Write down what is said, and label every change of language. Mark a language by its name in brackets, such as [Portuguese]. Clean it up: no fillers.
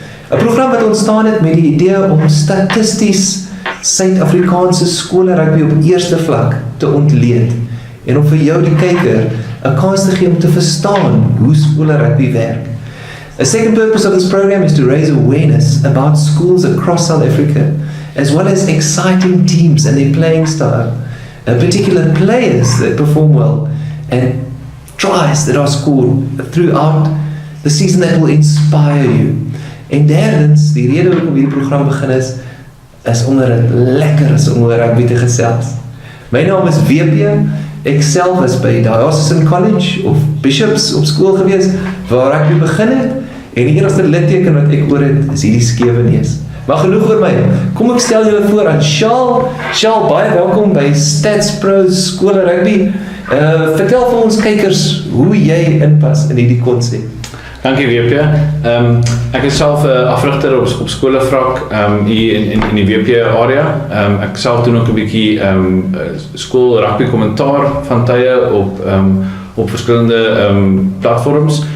[Afrikaans] 'n Program wat ontstaan het met die idee om statisties Suid-Afrikaanse skole rugby op eerste vlak te ontleed en om vir jou die kyker 'n kans te gee om te verstaan hoe skole rugby werk. [English] A second purpose of this program is to raise awareness about schools across South Africa, as well as exciting teams and their playing style, particular players that perform well, and tries that are scored throughout the season that will inspire you. [Afrikaans] En derdens, die rede waarom hierdie program begin is omdat dit lekker is om oor rugby te gesels. My naam is WP, ek self is by Diocesan College of Bishops op skool gewees, waar rugby begin het, en die enigste litteken wat ek oor het, is hierdie skewe neus. Maar genoeg oor my, kom ek stel julle voor aan Shaal. Shaal, baie welkom by Statspro Skole Rugby. Vertel vir ons kykers hoe jy inpas in hierdie konsep. Dankie WP. Ek is self 'n afrigter op skolevlak hier in die WP area. Ek self doen ook 'n bietjie skool rugby kommentaar van tye op verskillende platforms.